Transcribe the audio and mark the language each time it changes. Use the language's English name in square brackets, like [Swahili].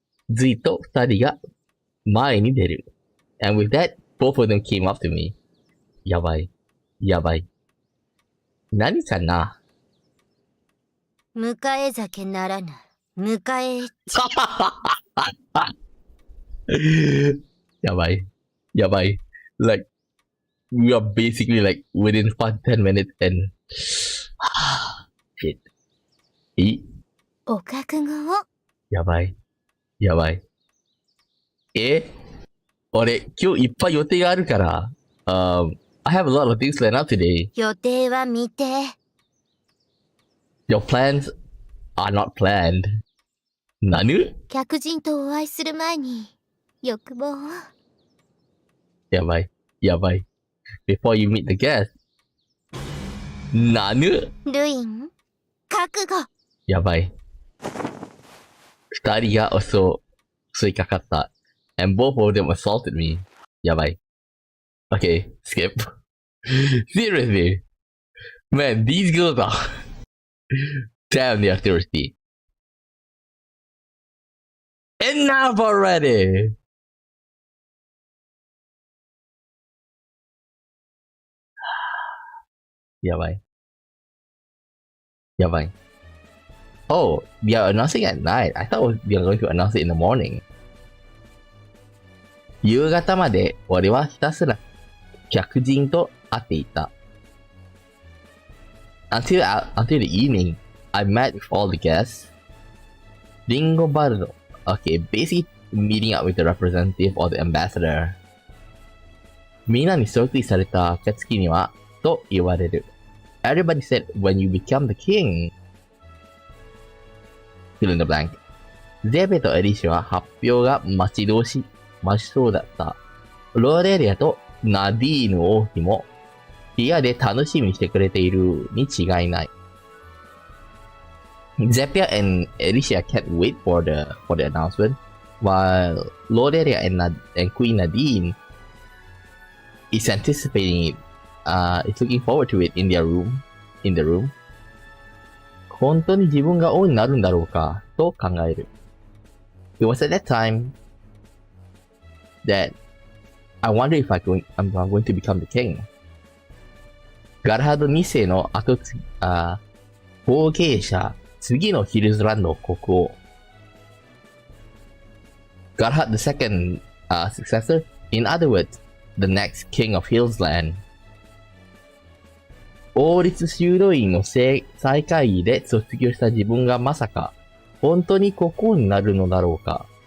[Japanese] ずいと二人が前に出る。 [English] And with that, both of them came up to me. [Japanese] やばい。何かな？迎え酒ならぬ。迎えエッチ。やばい。 [English] Like, we are basically like within 5-10 minutes and... Shit. [Japanese] お覚悟を。やばい。俺、今日いっぱい予定があるから。 [English] I have a lot of things planned out today. [Japanese] 予定は見て。 [English] Your plans are not planned. [Japanese] 何？客人とお会いする前に、欲望を。やばい。 [English] Before you meet the guest. [Japanese] 何？ルイン、覚悟。やばい。二人が襲いかかった。 [English] And both of them assaulted me. [Japanese] やばい。 [English] Okay, skip. Seriously. Man, these girls are... Damn, they are thirsty. Enough already! [Japanese] Yabai. [English] Oh, we are announcing at night. I thought we are going to announce it in the morning. [Japanese] 夕方まで俺はひたすら客人と会っていた。 [English] Until the evening, I met with all the guests. Ringo Bardo. Okay, basically meeting up with the representative or the ambassador. [Japanese] みんなに即位された暁には、と言われる。 [English] Everybody said, when you become the king. Fill in the blank. [Japanese] ゼベとエリシは発表が待ちそうだった。ローレリアとナディーヌ王妃も部屋で楽しみにしてくれているに違いない。 [English] Zepia and Alicia can't wait for the announcement, while Loderia and Queen Nadine is anticipating it. Is looking forward to it in the room. [Japanese] 本当に自分が王になるんだろうかと考える。 [English] It was at that time that I wonder if I'm going to become the king. [Japanese] ガルハド2世の後継者、次のヒルズランド国王。 [English] Galahad the second successor, in other words, the next king of Hillsland. [Japanese] 王立修道院の最会議で卒業した自分がまさか、本当に国王になるのだろうか。